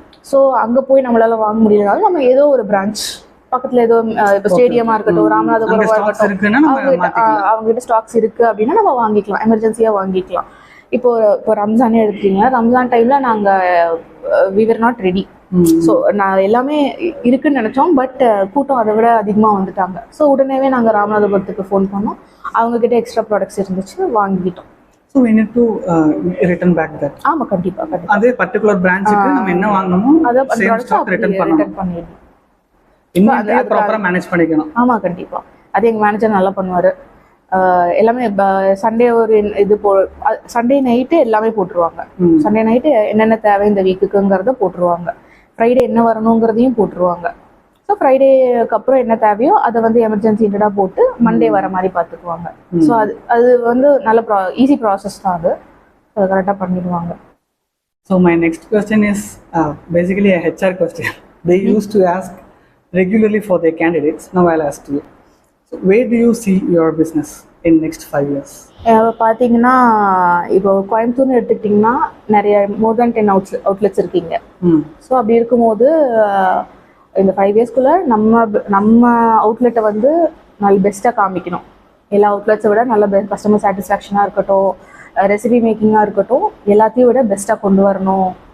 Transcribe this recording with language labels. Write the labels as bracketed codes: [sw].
[ta] So அங்கே போய் நம்மளால வாங்க முடியலனாலும் நம்ம ஏதோ ஒரு பிரான்ச் பக்கத்துல ஏதோ இப்போ ஸ்டேடியமா இருக்கட்டும், ராமநாதபுரமா இருக்கட்டும், அவங்க கிட்ட ஸ்டாக்ஸ் இருக்கு அப்படின்னா நம்ம வாங்கிக்கலாம், எமர்ஜென்சியா வாங்கிக்கலாம். இப்போ ரம்ஜானே எடுத்துட்டீங்கன்னா ரம்ஜான் டைம்ல நாங்க [en] we were not ready. [ta] So நான் எல்லாமே இருக்குன்னு நினைச்சோம். பட் கூட்டம் அதை விட அதிகமாக வந்துட்டாங்க. ஸோ உடனேவே நாங்கள் ராமநாதபுரத்துக்கு ஃபோன் பண்ணோம். அவங்க கிட்ட எக்ஸ்ட்ரா ப்ராடக்ட்ஸ் இருந்துச்சு, வாங்கிக்கிட்டோம். [en] So we need to return back that. [ta] ஆமாம், கண்டிப்பாக. அதே பர்டிகுலர் பிரான்ச்சுக்கு நம்ம என்ன வாங்கணுமோ சேம் ஸ்டாக் ரிட்டர்ன் பண்ணிடணும். இன்னும் ப்ராப்பரா மேனேஜ் பண்ணிக்கணும். ஆமா, கண்டிப்பா. அது எங்க மேனேஜர் நல்லா பண்ணுவாரு. எல்லாமே சண்டே ஒரு இது சண்டே நைட்டு எல்லாமே போட்டுருவாங்க. சண்டே நைட்டு என்னென்ன தேவை இந்த வீக்குங்கிறத போட்டுருவாங்க. ஃப்ரைடே என்ன வரணுங்கிறதையும் போட்டுருவாங்க. ஸோ ஃப்ரைடேக்கு அப்புறம் என்ன தேவையோ அதை வந்து எமர்ஜென்சி இன்டடாக போட்டு மண்டே வர மாதிரி பார்த்துக்குவாங்க. ஸோ அது வந்து நல்ல ஈஸி ப்ராசஸ் தான். அது கரெக்டாக பண்ணிடுவாங்க. [en] So my next question is basically a HR question. They used to ask regularly for their candidates. Now I'll ask you. So where do you see your business in next 5 years? [ta] பார்த்தீங்கன்னா இப்போ கோயம்புத்தூர்னு எடுத்துக்கிட்டிங்கன்னா நிறைய [en] more than 10 outlets [ta] இருக்கீங்க. So அப்படி இருக்கும்போது இந்த 5 இயர்ஸ்க்குள்ளே நம்ம அவுட்லெட்டை வந்து நல்ல பெஸ்ட்டாக காமிக்கணும். எல்லா அவுட்லெட்ஸை விட நல்ல கஸ்டமர் சாட்டிஸ்ஃபேக்ஷனாக இருக்கட்டும், ரெசிபி மேக்கிங்காக இருக்கட்டும், எல்லாத்தையும் விட பெஸ்ட்டாக கொண்டு வரணும்.